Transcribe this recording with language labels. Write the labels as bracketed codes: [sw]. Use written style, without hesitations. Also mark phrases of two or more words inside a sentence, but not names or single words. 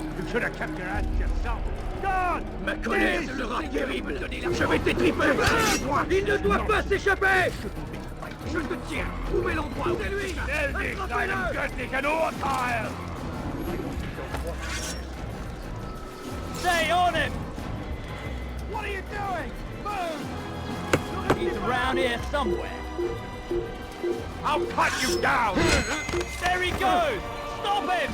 [en] should have kept your ass to yourself. God! [fr] Ma colère sera terrible. Je vais t'étriper. Il ne doit pas s'échapper. Je te tiens. Où est l'endroit? C'est lui. [de] Deinem göttlichen Urteil! [en] Stay on him! What are you doing? Move! He's around here somewhere. I'll cut you down! There he goes! Stop him!